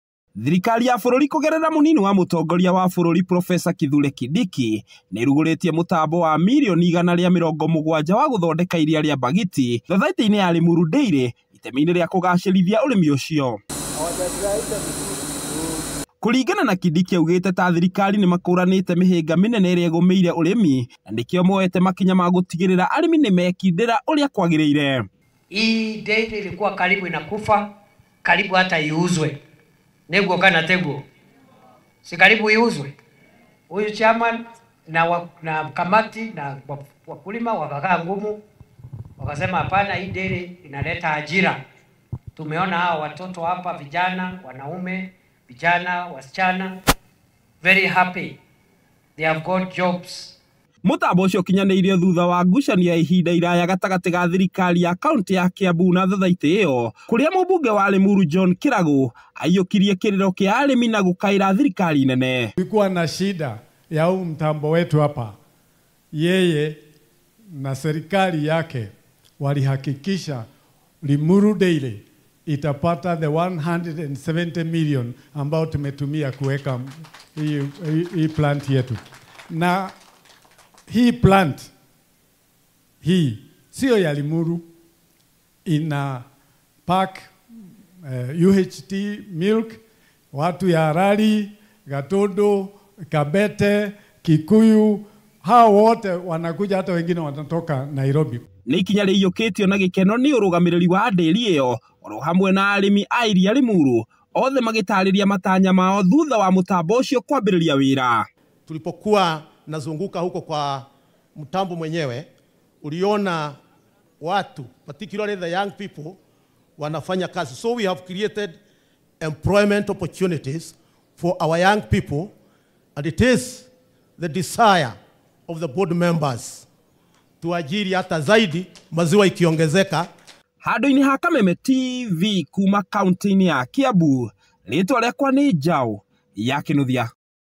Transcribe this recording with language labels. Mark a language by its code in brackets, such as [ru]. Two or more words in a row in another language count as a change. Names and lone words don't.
[ki] Thirikari ya bũrũri kũgerera mũnini wa mũtongoria wa bũrũri Profesa Kithure Kindiki nĩ rugũrĩtie mũtambo wa mirioni 170 wa gũthondeka iria rĩa Mbagiti thathaitĩ-inĩ ya Limuru Dairy itemi-inĩ rĩa kũgacĩrithia ũrĩmi ũcio. Kũringana na Kindiki augĩte ta thirikari nĩ makũranĩte mĩhĩnga mĩnene ĩrĩa ĩgũmĩire ũrĩmi na nĩkĩo moete makinya ma gũtigĩrĩra arĩmi nĩ mekindĩra ũrĩa kwagĩrĩire. [sw] Hii dairy ilikuwa karibu inakufa, karibu hata iuzwe. [ki] Neguo kana teguo. [sw] Si karibu iuzwe. Huyu chairman na kamati na wakulima wakakaa ngumu. Wakasema hapana, hii dairy inaleta ajira. Tumeona hao watoto hapa, vijana, wanaume, vijana, wasichana, [en] very happy. They have got jobs. [ki] Mũtambo ũcio ũkinyanĩirio thutha wa ngucanio ya ihinda iraya gatagatĩ ga thirikari ya kaunti ya Kiambu na thathaitĩ ĩyo, kũrĩa mũmbunge wa Limuru John Kiragu aiyũkirie kĩrĩro kĩa arĩmi na gũkaĩra thirikari nene. [sw] Kulikuwa na shida ya huu mtambo wetu hapa. Yeye na serikali yake walihakikisha Limuru Dairy itapata [en] the 170 million [sw] ambao tumetumia kuweka hii plant yetu. Na hii plant hii sio ya Limuru, ina [en] pack UHT milk, [sw] watu ya Rari, Gatondo, Kabete, Kikuyu, hao wote wanakuja, hata wengine wanatoka Nairobi. [ki] Nĩ ikinya rĩiyũkĩtio na gĩkeno nĩ ũrũgamĩrĩri wa ndĩri ĩyo oro hamwe na arĩmi a iria Limuru, othe magĩtarĩria matanya mao thutha wa mũtambo ũcio kwambĩrĩria wĩra. [sw] Tulipokuwa nazunguka huko kwa mtambo mwenyewe, uliona watu, [en] particularly the young people, [sw] wanafanya kazi. [en] So we have created employment opportunities for our young people, and it is the desire of the board members [sw] tuajiri hata zaidi maziwa ikiongezeka. [ki] Handũ-inĩ ha Kameme TV kuma kaunti-inĩ ya Kiambu, rĩtwa rĩakwa nĩ Njau ya Kĩnuthia.